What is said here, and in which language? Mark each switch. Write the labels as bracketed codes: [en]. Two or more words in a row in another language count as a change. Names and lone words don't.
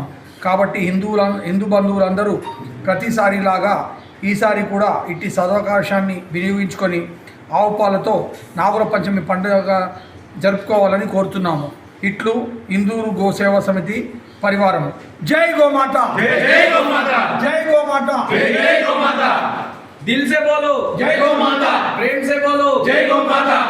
[te] కాబట్టి హిందూ బంధువులందరూ ప్రతిసారిలాగా ఈసారి కూడా ఇట్టి సదవకాశాన్ని వినియోగించుకొని ఆవు పాలతో నాగుల పంచమి పండుగ జరుపుకోవాలని కోరుతున్నాము. ఇట్లు ఇందూరు గోసేవా సమితి పరివారం. జై గోమాత. జై జై గోమాత. జై గోమాత. జై జై గోమాత. [hi] दिल से बोलो जय गौ माता. प्रेम से बोलो जय गौ माता.